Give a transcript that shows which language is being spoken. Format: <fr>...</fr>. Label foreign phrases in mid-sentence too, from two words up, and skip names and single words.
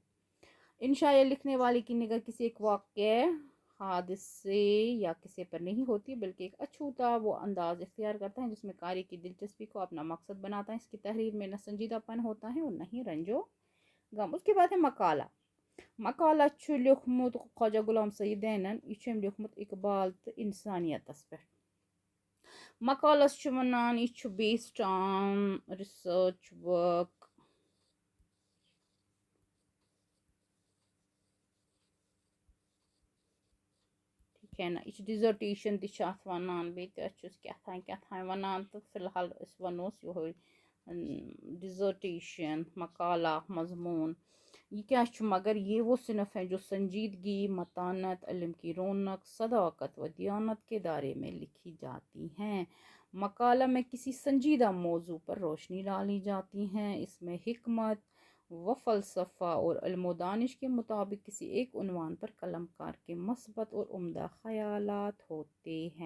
<ur>انشائیہ لکھنے والے کی نگاہ کسی ایک واقعے، حادثے یا کسی پر نہیں ہوتی، بلکہ ایک اچھوتا وہ انداز اختیار کرتا ہے جس میں قاری کی دلچسپی کو اپنا مقصد بناتا ہے. اس کی تحریر میں نہ سنجیدہ پن ہوتا ہے اور نہ ہی رنج و غم. اس کے بعد ہے مقالہ لیوکھمت خواجہ غلام سعیدینن.</ur> <ks>یہ لیوکھمت اقبال تو انسانیتس پہ. مقالس ونان یہ</ks> <en>based on research work.</en> <ur>ٹھیک ہے نا.</ur> <ks>یہ ڈزرٹیشن تہ ات ونان، بیٚیہِ چھُس کیٛاہ ونان تہٕ فی الحال أسۍ ونوس یہوے ڈزرٹیشن مقالہ مضمون.</ks> <ur>یہ کیا مگر یہ وہ صنف ہے جو سنجیدگی، متانت، علم کی رونق، صداقت و دیانت کے دائرے میں لکھی جاتی ہیں. مقالہ میں کسی سنجیدہ موضوع پر روشنی ڈالی جاتی ہیں. اس میں حکمت و فلسفہ اور علم و دانش کے مطابق کسی ایک عنوان پر قلم کار کے مثبت اور عمدہ خیالات ہوتے ہیں.</ur>